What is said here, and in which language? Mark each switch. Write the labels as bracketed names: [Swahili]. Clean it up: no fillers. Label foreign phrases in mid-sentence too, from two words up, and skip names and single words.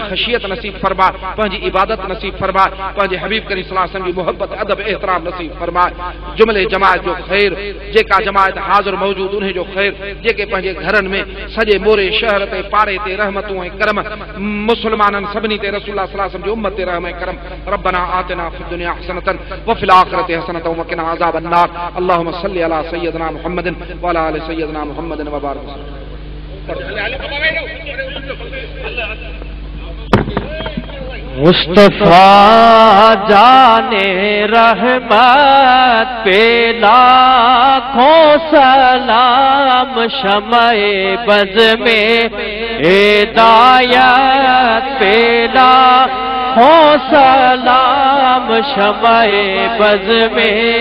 [Sindhi] ख़शियत नसीब फरमाए पंहिंजी इबादत नसीब फरमाए पंहिंजे हबीब करीम [Arabic] صلى الله عليه وسلم [Sindhi] जी मोहब्बत अदब एहतराम नसीब फरमाए जुमले जमायत जो ख़ैर जेका जमायत हाज़िर मौजूद उन्हें जो ख़ैर जेके पंहिंजे घरनि में सॼे मोरे शहर ते पाड़े ते रहमतूं ऐं करम मुस्लमाननि सभिनी ते रसूलुल्लाह [Arabic] صلى الله عليه وسلم [Sindhi] जी उम्मत ते रहम ऐं करम [Arabic] ربنا آتنا في الدنيا حسنة وفي الآخرة حسنة وقنا عذاب النار اللهم صل على سيدنا محمد وعلى آل سيدنا محمد وبارك [Urdu] مصطفیٰ جانِ رحمت پہ لاکھوں سلام شمعِ بزم میں ہدایت پہ لاکھوں سلام شمعِ بزم میں